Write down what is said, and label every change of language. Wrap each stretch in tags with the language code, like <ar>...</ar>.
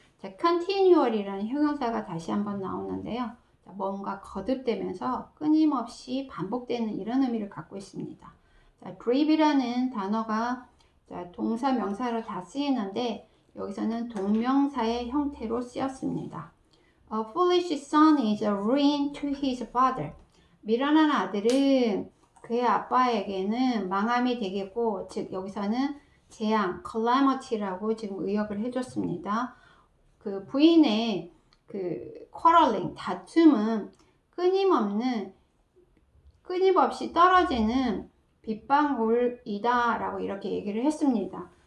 <ko>자, continual이라는 형용사가 다시 한번 나오는데요. 자, 뭔가 거듭되면서 끊임없이 반복되는 이런 의미를 갖고 있습니다. 자, brief이라는 단어가 자, 동사, 명사로 다 쓰이는데 여기서는 동명사의 형태로 쓰였습니다.</ko> <en>A foolish son is a ruin to his father.</en> <ko>미련한 아들은 그의 아빠에게는 망함이 되겠고, 즉 여기서는 재앙, calamity라고 지금 의역을 해줬습니다. 그 부인의 그 quarreling, 다툼은 끊임없이 떨어지는 빗방울이다 라고 이렇게 얘기를 했습니다.</ko>